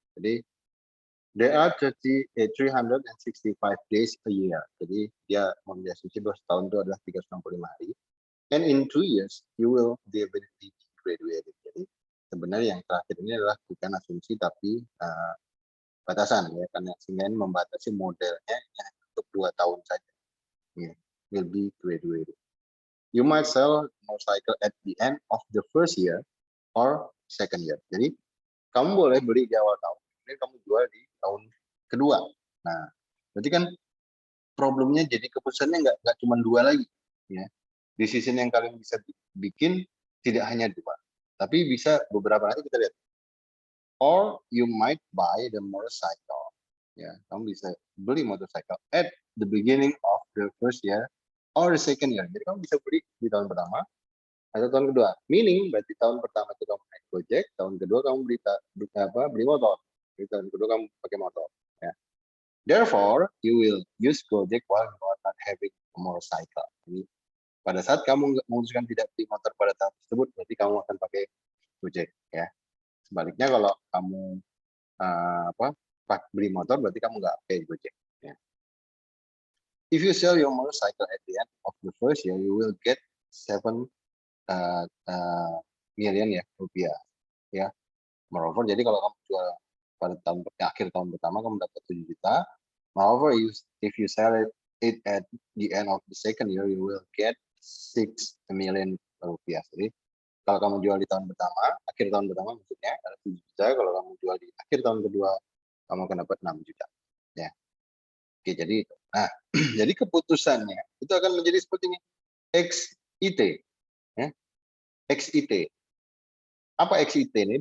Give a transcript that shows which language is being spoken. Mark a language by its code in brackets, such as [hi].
[id] Jadi, [en] there are 365 days a year. [id] Jadi, dia memiliki asumsi bahwa setahun itu adalah 365 hari. [en] And in 2 years, you will be graduated. [id] Jadi, sebenarnya yang terakhir ini adalah bukan asumsi, tapi batasan ya, karena sehingga ini membatasi modelnya untuk 2 tahun saja. [en] Yeah, will be graduated. You might sell motorcycle at the end of the first year or second year. [id] Jadi kamu boleh beli di awal tahun, kemudian kamu jual di tahun kedua. Nah, berarti kan problemnya jadi keputusannya nggak cuma 2 lagi. Ya, decision yang kalian bisa bikin tidak hanya 2, tapi bisa beberapa. Nanti kita lihat. [en] Or you might buy the motorcycle. [id] Ya, kamu bisa beli [en] motorcycle at the beginning of the first year or the second year. [id] Jadi kamu bisa beli di tahun pertama atau tahun kedua. [en] Meaning [id] berarti tahun pertama itu kamu naik Gojek, tahun kedua kamu beli motor. Di tahun kedua kamu pakai motor. Ya. [en] Therefore, you will use Gojek while you are not having a motorcycle. [id] Jadi pada saat kamu memutuskan tidak beli motor pada tahun tersebut, berarti kamu akan pakai Gojek. Ya. Sebaliknya kalau kamu beli motor, berarti kamu nggak pakai Gojek. Ya. [en] If you sell your motorcycle at the end of the first year, you will get 7 million ya rupiah. [id] Ya, [en] moreover, [id] jadi kalau kamu jual pada akhir tahun pertama kamu dapat 7 juta. [en] Moreover, if you sell it at the end of the second year, you will get 6 million rupiah. [id] Jadi kalau kamu jual di tahun pertama, akhir tahun pertama maksudnya ada 7 juta. Kalau kamu jual di akhir tahun kedua, kamu akan dapat 6 juta. Ya. Oke, jadi nah, jadi keputusannya itu akan menjadi seperti ini. XIT. Ya. XIT. Apa XIT ini?